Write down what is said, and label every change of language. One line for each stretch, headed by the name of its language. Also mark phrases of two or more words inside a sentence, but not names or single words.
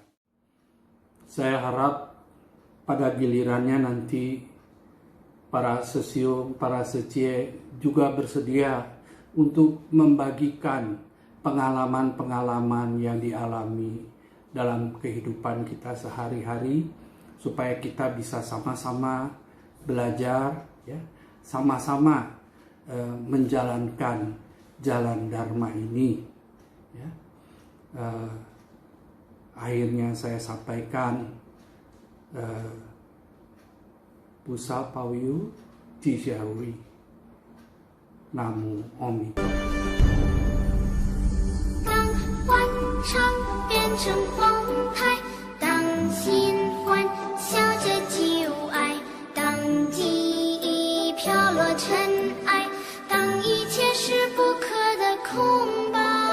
Indonesian: Saya harap pada gilirannya nanti para sesium, para secie juga bersedia untuk membagikan pengalaman-pengalaman yang dialami dalam kehidupan kita sehari-hari, supaya kita bisa sama-sama belajar, ya, sama-sama menjalankan jalan Dharma ini. Ya. Akhirnya saya sampaikan
Chinese: 菩萨保佑吉祥如意。南无阿弥陀佛。当欢唱变成欢态，当新欢笑着旧爱，当记忆飘落尘埃，当一切是不可的空白。